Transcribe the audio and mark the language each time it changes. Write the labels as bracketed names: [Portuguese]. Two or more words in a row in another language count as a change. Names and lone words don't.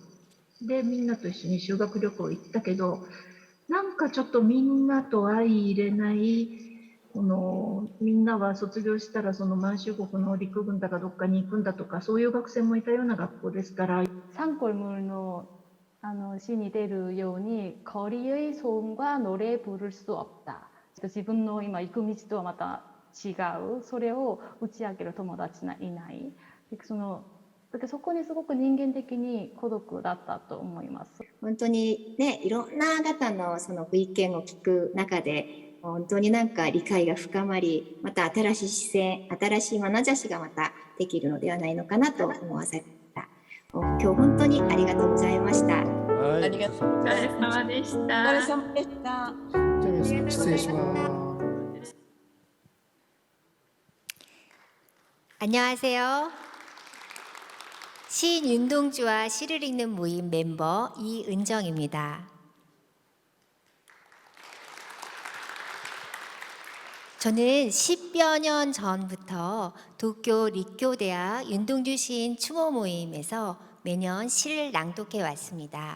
[Japanese] で、みんなと一緒に修学旅行行ったけど、なんかちょっとみんなと相入れない、みんなは卒業したら満州国の陸軍だかどっかに行くんだとか、そういう学生もいたような学校ですから。 [Korean] 산골물 [Japanese] の詩に出るように [Korean] 거리의 소음과 노래 부를 수 없다。 [Japanese] 自分の今行く道とはまた違う、それを打ち明ける友達がいない。そのだけどそこにすごく人間的に孤独だったと思います。本当にね、いろんな方のそのご意見を聞く中で、本当になんか理解が深まり、また新しい視線、新しい眼差しがまたできるのではないのかなと思わせた。今日本当にありがとうございました。ありがとうございます。お疲れ様でした。お疲れ様でした。じゃあ皆さん失礼します。 [Korean] 안녕하세요. 시인 윤동주와 시를 읽는 모임 멤버 이은정입니다. 저는 10여 년 전부터 도쿄 리쿄대학 윤동주 시인 추모 모임에서 매년 시를 낭독해 왔습니다.